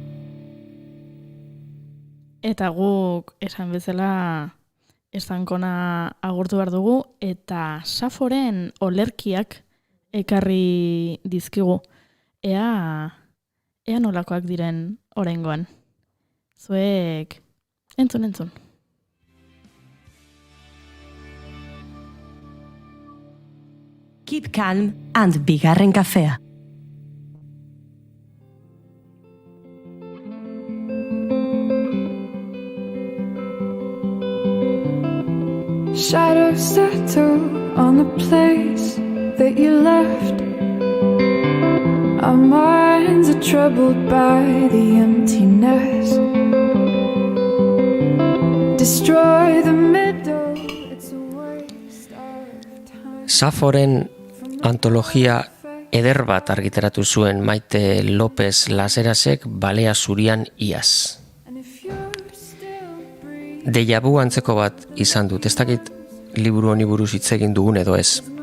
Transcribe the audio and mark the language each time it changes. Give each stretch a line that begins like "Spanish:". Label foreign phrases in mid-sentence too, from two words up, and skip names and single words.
Basque: Eta guk esan bezala Estankona agurtu behar dugu, eta Saforen olerkiak ekarri dizkigu. Ea nolakoak diren oraingoan. Zuek entzun.
English: Keep calm and
Basque: bigarren kafea.
English: Shadows settle on the place that you left. Our minds are troubled by the emptiness. Destroy the middle, it's a waste of time.
Basque: Saforen antologia eder bat argitaratu zuen Maite López Laserasek Balea Zurian iaz. Deja vu antzeko bat izan dut, ez dakit liburu honi buruz hitz egin dugun edo ez.